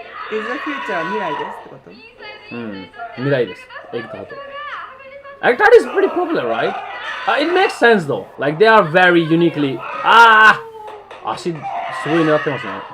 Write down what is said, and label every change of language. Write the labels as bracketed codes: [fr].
[en] Is the future [ja] 未来ですってこと？未来です。act art. [en] Act art is pretty popular, right? It makes sense though. Like they are very uniquely. [ja] 足すごい狙ってますね。